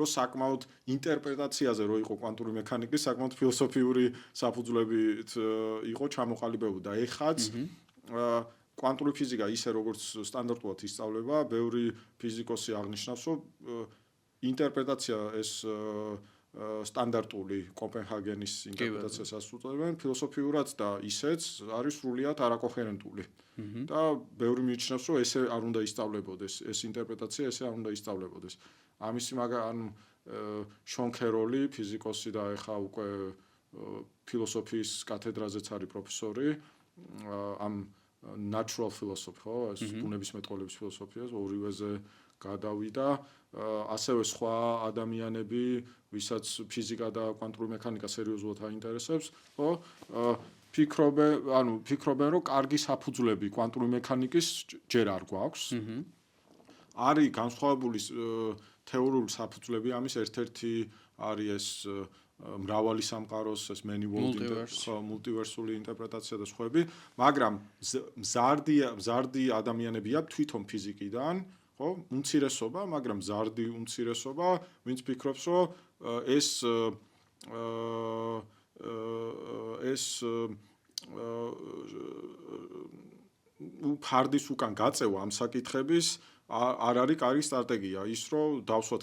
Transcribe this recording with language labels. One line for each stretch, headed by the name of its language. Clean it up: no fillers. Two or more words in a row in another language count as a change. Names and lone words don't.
Georgian: საკმაოდ ინტერპრეტაციაზე რო იყო კვანტური მექანიკის, საკმაოდ ფილოსოფიური საფუძვლებით იყო ჩამოყალიბებული და ეხაც კვანტური ფიზიკა ისე როგორც სტანდარტულად ისწავლება, ბევრი ფიზიკოსი აღნიშნავს, რომ ინტერპრეტაცია ეს სტანდარტული კოპენჰაგენის ინტერპრეტაციას ასწავლებენ ფილოსოფიურად და ისეც არის სრულიად არაკოჰერენტული. და ბევრი მიიჩნევს, რომ ესე არ უნდა ისწავლებოდეს, ეს ინტერპრეტაცია ესე არ უნდა ისწავლებოდეს. ამისი ანუ შონ ქეროლი, ფიზიკოსი და ეხა უკვე ფილოსოფიის კათედრაზეც არის პროფესორი, ამ
English: natural philosophy,
Georgian: ხო, ეს ბუნებისმეტყველების ფილოსოფიას ორივეზე გადავიდა, ასევე სხვა ადამიანები, ვისაც ფიზიკა და კვანტური მექანიკა სერიოზულად აინტერესებს, ხო? ფიქრობენ, რომ კარგი საფუძვლები კვანტური მექანიკის ჯერ არ გვაქვს. არის განსხვავებული თეორიული საფუძვლები ამის ერთ-ერთი არის ეს მრავალი სამყაროს ეს
English: many world multiversal
Georgian: ინტერპრეტაცია და სხვები, მაგრამ მზარდი ადამიანებია თვითონ ფიზიკიდან, ხო? უმცირესობა, მაგრამ მზარდი უმცირესობა, ვინც ფიქრობს, რომ ეს ფარდის უკან გაწევა ამ საკითხების არ არის კარგი სტრატეგია ის რომ დავსვათ